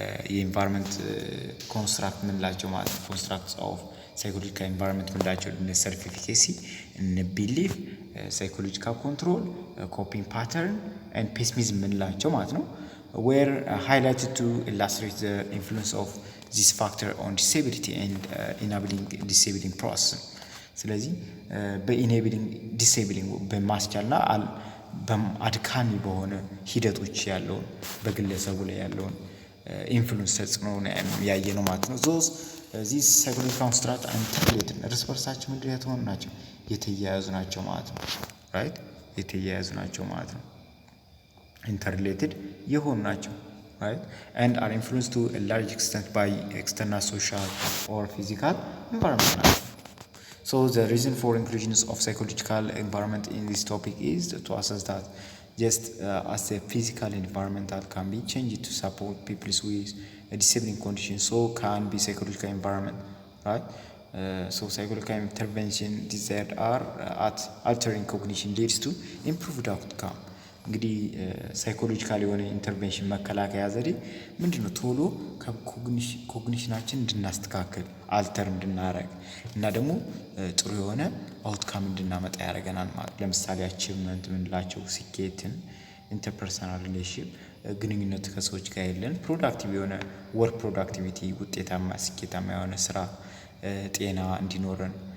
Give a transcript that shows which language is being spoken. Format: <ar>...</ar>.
<am>የኢንቫይሮንመንት ኮንስትራክት ምንላቸው ማለት ነው። ኮንስትራክትስ ኦፍ ሳይኮሎጂካል ኢንቫይሮንመንት ምንላቸው ሰልፍ ኤፊኬሲ፣ ቢሊፍ፣ ሳይኮሎጂካል ኮንትሮል፣ ኮፒንግ ፓተርን ኤንድ ፔሲሚዝም ምንላቸው ማለት ነው።</am> <en>were highlighted to illustrate the influence of this factor on disability and enabling disabling process።</en> <am>ስለዚህ በኢኔብሊንግ ዲሴብሊንግ በማስቻልና አድካሚ በሆነ ሂደቶች ያለውን በግለሰቡ ላይ ያለውን ኢንፍሉንስ ተጽዕኖ ያየ ነው ማለት ነው። ዚስ ሳይኮሎጂካል ኮንስትራክት ኢንተርሌትድ እርስ በርሳቸው ምንድን የተሆኑ ናቸው? የተያያዙ ናቸው ማለት ነው። ራይት የተያያዙ ናቸው ማለት ነው። ኢንተርሌትድ የሆኑ ናቸው።</am> <en>right and are influenced to a large extent by external social or physical environment. So the reason for inclusion of psychological environment in this topic is to assess that just as a physical environment that can be changed to support people with a disabling condition, so can be psychological environment, right? So psychological intervention desired are at altering cognition leads to improved outcome.</en> <am>እንግዲህ ሳይኮሎጂካል የሆነ ኢንተርቬንሽን መከላከያ ዘዴ ምንድነው? ቶሎ ኮግኒሽናችን እንድናስተካክል አልተር እንድናረግ እና ደግሞ ጥሩ የሆነ አውትካም እንድናመጣ ያደርገናል ማለት። ለምሳሌ አቺቭመንት ምንላቸው ስኬትን፣ ኢንተርፐርሰናል ሪሌሽን ግንኙነት ከሰዎች ጋር ያለን ፕሮዳክቲቭ የሆነ ወርክ ፕሮዳክቲቪቲ ውጤታማ ስኬታማ የሆነ ስራ፣ ጤና እንዲኖረን</am>